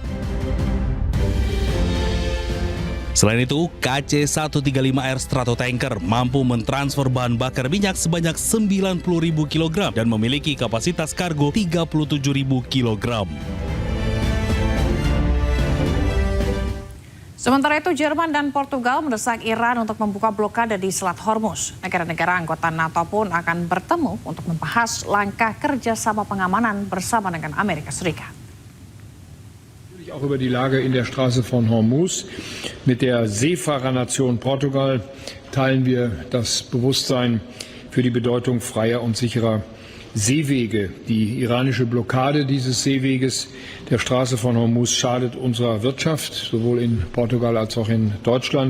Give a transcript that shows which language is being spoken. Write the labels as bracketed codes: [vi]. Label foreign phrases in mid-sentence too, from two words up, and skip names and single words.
[id] Selain itu, KC-135R Stratotanker mampu mentransfer bahan bakar minyak sebanyak 90.000 kg dan memiliki kapasitas kargo 37.000 kg. Sementara itu, Jerman dan Portugal mendesak Iran untuk membuka blokade di Selat Hormuz. Negara-negara anggota NATO pun akan bertemu untuk membahas langkah kerjasama pengamanan bersama dengan Amerika Serikat. [de] Auch über die Lage in der Straße von Hormuz. Mit der Seefahrernation Portugal teilen wir das Bewusstsein für die Bedeutung freier und sicherer Seewege. Die iranische Blockade dieses Seeweges der Straße von Hormuz schadet unserer Wirtschaft, sowohl in Portugal als auch in Deutschland.